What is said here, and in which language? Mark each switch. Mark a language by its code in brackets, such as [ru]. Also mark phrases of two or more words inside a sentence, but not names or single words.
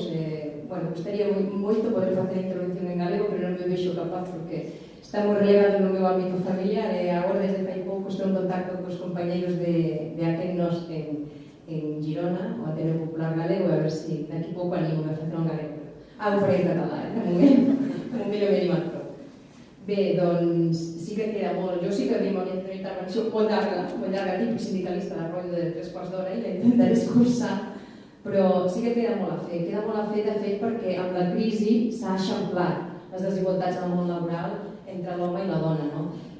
[gl] Bueno, gustaría moito poder facer a intervención en galego, pero non me vexo capaz porque está moi relegado no meu ámbito familiar e agora desde fai pouco estou en contacto cos compañeiros de Akennos en Girona, o Ateneo Popular Galego, a ver se daqui pouco animo a facer un galego. [ca] Algo faré en català, como un millor minimato. Bé, doncs sí que queda molt. Jo sí que vinc a una intervenció molt llarga, tipus sindicalista de rotllo de 3/4 d'hora i la intentaré escurçar, però sí que queda molt a fer. Queda molt a fer, de fet, perquè amb la crisi s'ha eixamplat les desigualtats en el món laboral entre l'home i la dona, no?